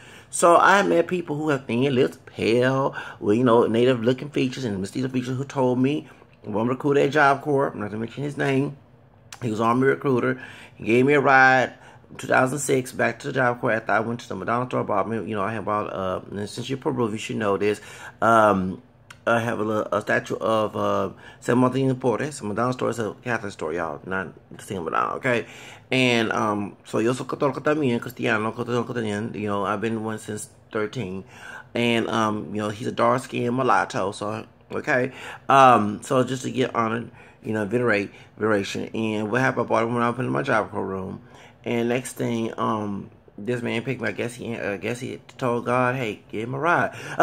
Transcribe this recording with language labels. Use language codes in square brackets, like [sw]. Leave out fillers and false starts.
[en] So I met people who have thin lips, pale, with, native-looking features and mestizo features who told me, one recruiter at Job Corps, I'm not going to mention his name, he was an Army recruiter, he gave me a ride, 2006, back to the Job Corps after I went to the Madonna store, bought me, I have bought, and since you're Peru, you should know this, I have a statue of San Martin Portes. Madonna store is a Catholic store, y'all, not the same Madonna, okay? [es] And so yo soy católico también, cristiano, católico también. [en] I've been one since 13, and he's a dark skinned mulatto, so okay. So just to get honored, veneration. And what happened? I bought him when I opened my Job Corps room, and next thing, this man picked me. I guess he told God, "Hey, give him a ride."